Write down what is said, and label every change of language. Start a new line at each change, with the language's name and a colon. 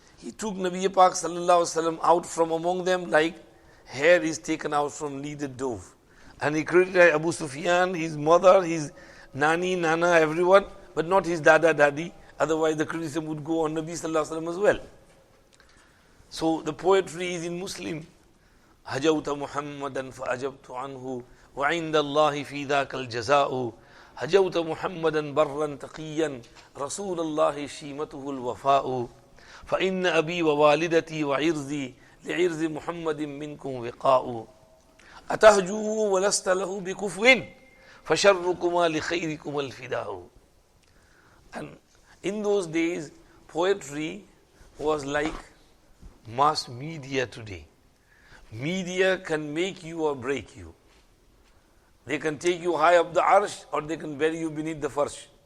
English: He took Nabi Pak sallallahu alaihi wasallam out from among them like hair is taken out from kneaded dough. And he criticized Abu Sufyan, his mother, his nani, nana, everyone, but not his dada, dadi. Otherwise the criticism would go on Nabi sallallahu alaihi wasallam as well. So the poetry is in Muslim.
Arabic: هجوت محمدا فأجبت عنه وعند الله في ذاك الجزاء هجوت محمدا برا تقيا رسول الله شيمته الوفاء فإن أبي ووالدتي وعرضي لعرض محمد منكم وقاء أتهجوه ولست له بكفو فشركما لخيركما الفداء.
English: And in those days, poetry was like mass media today. Media can make you or break you. They can take you high up the arsh or they can bury you beneath the farsh.